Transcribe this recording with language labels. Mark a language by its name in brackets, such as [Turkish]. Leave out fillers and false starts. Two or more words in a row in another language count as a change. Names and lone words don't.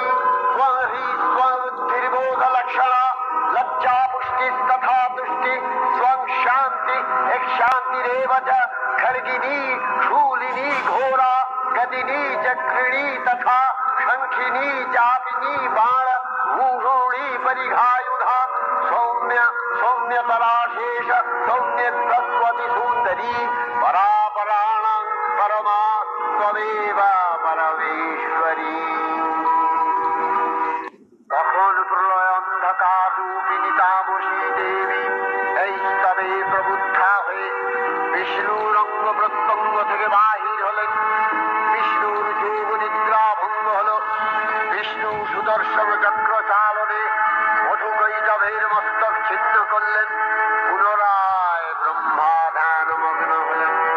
[Sanskrit] त्वं ह्री त्वं बुद्धिर्बोधलक्षणा लज्जा पुष्टिस्तथा तुष्टि त्वं शान्ति शान्तिरेव च खड्गिनी शूलिनी घोरा गदिनी चक्रिणी तथा शङ्खिनी चापिनी बाण भूषोणी परिघायुधा सौम्य सौम्यतराशेष सौम्यत्वति सुन्दरी परापराणां परमा त्वमेव परमेश्वरी [Bangla] তখন প্রলয় অন্ধকার রূপিণী তামসী দেবী এই স্তবে প্রবুদ্ধা হয়ে বিষ্ণুর অঙ্গ প্রত্যঙ্গ থেকে বাহির হলেন বিষ্ণুর যোগ নিদ্রা ভঙ্গ হল বিষ্ণু সুদর্শন চক্র চালনে মধুকৈটভের মস্তক ছিন্ন করলেন পুনরায় ব্রহ্মা ধ্যানমগ্ন হলেন